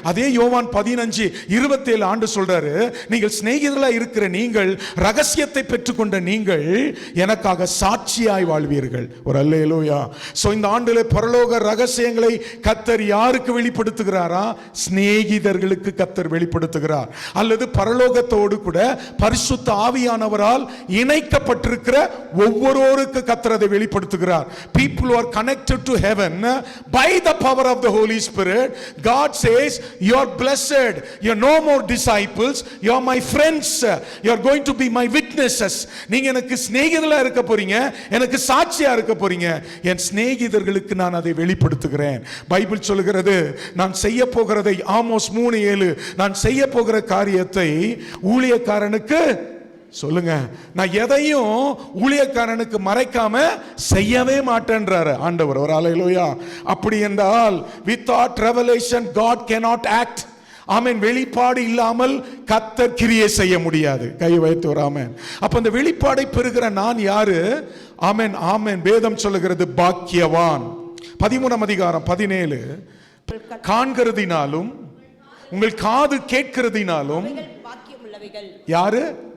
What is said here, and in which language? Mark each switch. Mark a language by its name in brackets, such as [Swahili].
[Tamil] அதே யோவான் 15:27 ஆண்டவர் சொல்றாரு, நீங்கள் சிநேகிதர்களா இருக்கிற நீங்கள், ரகசியத்தை பெற்றுக்கொண்ட நீங்கள் எனக்காக சாட்சியாய் வாழ்வீர்கள். ஒரு அல்லேலூயா. இந்த ஆண்டிலே பரலோக ரகசியங்களை கர்த்தர் யாருக்கு வெளிப்படுத்துகிறாரா? சிநேகிதர்களுக்கு கர்த்தர் வெளிப்படுத்துகிறார். அல்லது பரலோகத்தோடு கூட பரிசுத்த ஆவியானவரால் இணைக்கப்பட்டிருக்கிற ஒவ்வொருவருக்கு கர்த்தர் அதை வெளிப்படுத்துகிறார். [English] People who are connected to heaven by the power of the Holy Spirit, God says, you are blessed, you are no more disciples, you are my friends, you are going to be my witnesses. [Tamil] நீங்க எனக்கு சிநேகிதர்களா இருக்க போறீங்க, எனக்கு சாட்சியா இருக்க போறீங்க. என் சிநேகிதர்களுக்கு நான் அதை வெளிப்படுத்துகிறேன். பைபிள் சொல்லுகிறது, நான் செய்ய போகிறதை, ஆமோஸ் 3:7, நான் செய்ய போகிற காரியத்தை ஊழியக்காரனுக்கு சொல்லுங்க. நான் எதையும் ஊழியக்காரனுக்கு மறைக்காம செய்யவே மாட்டேன்றாரு ஆண்டவர். ஒரு அல்லேலூயா. அப்படி என்றால் [English] without revelation God cannot act. [Tamil] ஆமென். வெளிப்பாடு இல்லாமல் கர்த்தர் கிரியை செய்ய முடியாது. கை வைத்து ஒரு ஆமென். அப்ப அந்த வெளிப்பாடை பெறுகிற நான் யாரு? ஆமென் ஆமென். வேதம் சொல்லுகிறது பாக்கியவான். 13ஆம் அதிகாரம் 17, காண்கிறதினாலும் உங்கள் காது கேட்கிறதினாலும் யாரு?